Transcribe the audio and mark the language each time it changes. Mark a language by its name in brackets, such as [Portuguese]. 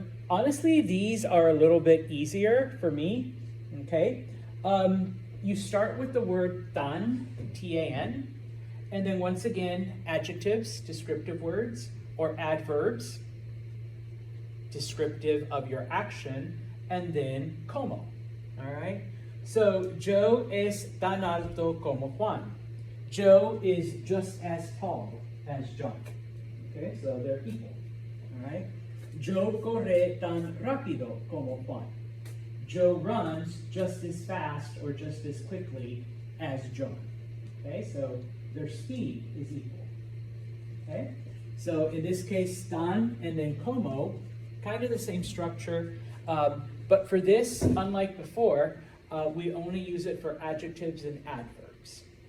[English] Honestly, these are a little bit easier for me, okay? You start with the word tan, T-A-N, and then once again, adjectives, descriptive words, or adverbs, descriptive of your action, and then como, all right? [Spanish] So, Joe es tan alto como Juan. [English] Joe is just as tall as John, okay? So they're equal, all right? [Spanish] Joe corre tan rápido como Juan. [English] Joe runs just as fast or just as quickly as John. Okay, so their speed is equal. Okay, so in this case, tan and then como, kind of the same structure, but for this, unlike before, we only use it for adjectives and adverbs.